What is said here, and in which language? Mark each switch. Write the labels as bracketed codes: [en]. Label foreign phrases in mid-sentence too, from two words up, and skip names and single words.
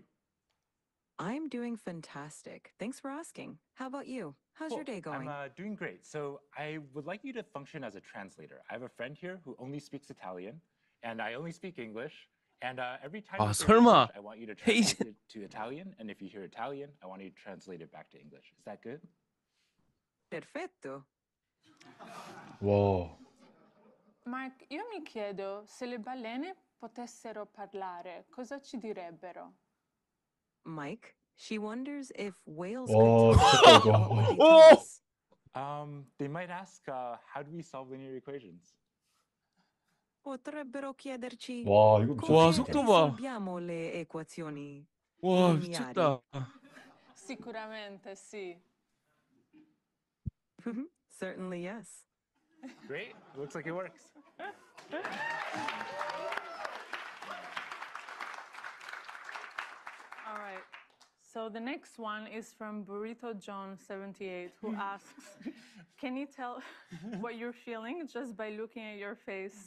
[en] I'm doing fantastic. Thanks for asking. How about you? How's your Cool. day going? I'm doing great. So I would like you to function as a translator. I have a friend here who only speaks Italian, and I only speak English. And every time [ko] 아, [en] you hear [ko] 설마. [en] English, I want you to [ko] 헤이즈. [en] translate it to Italian. And if you hear Italian, I want you to translate it back to English. Is that good? [it] Perfetto. [ko] 와. [it] Mark, io mi chiedo se le balene potessero parlare, cosa ci direbbero? [en] Mike, she wonders if whales [ko] 와, [en] could [ko] 미쳤다, [en] talk. [ko] 이거. [en] What would they tell us? They might ask, how do we solve linear equations? [it] Potrebbero chiederci [ko] 와, 이거 [it] come [ko] 와, 미쳤다. 진짜. 속도 봐. [it] risolviamo le equazioni [ko] 와, [it] lineari. [ko] 미쳤다. [it] Sicuramente sì. [en] Certainly, yes. Great. Looks like it works. All right. So the next one is from Burrito John 78, who asks, can you tell what you're feeling just by looking at your face?